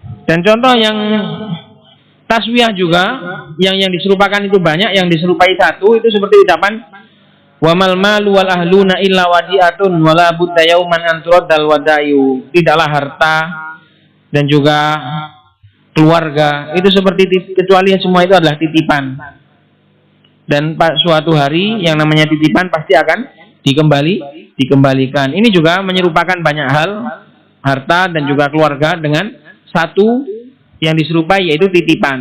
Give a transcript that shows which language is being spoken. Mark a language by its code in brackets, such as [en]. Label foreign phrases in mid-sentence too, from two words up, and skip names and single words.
[id] Dan contoh yang taswiyah juga, yang diserupakan itu banyak, yang diserupai satu itu seperti ucapan [ar] وما مال المال والأهلون إلا وديعة ولا بد يوما أن ترد الودائع. [id] Tidaklah harta dan juga keluarga itu seperti kecuali semua itu adalah titipan. Dan suatu hari yang namanya titipan pasti akan dikembalikan. Ini juga menyerupakan banyak hal, harta dan juga keluarga dengan satu yang diserupai yaitu titipan.